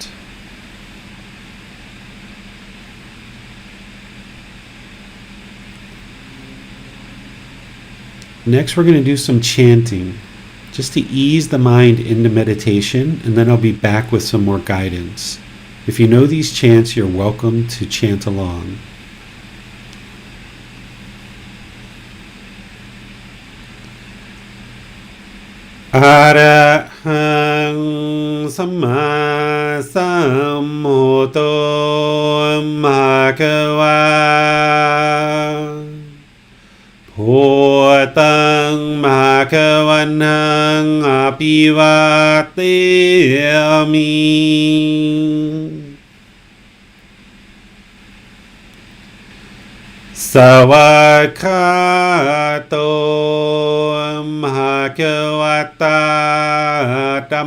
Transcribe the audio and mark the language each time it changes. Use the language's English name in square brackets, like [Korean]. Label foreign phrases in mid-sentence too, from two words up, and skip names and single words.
[English] Next, we're going to do some chanting just to ease the mind into meditation, and then I'll be back with some more guidance. If you know these chants, you're welcome to chant along. [Pali] Arahang Samma Sambuddho Bhagava Bhutang Bhagavanang Apivateyami Savakato Bhagavata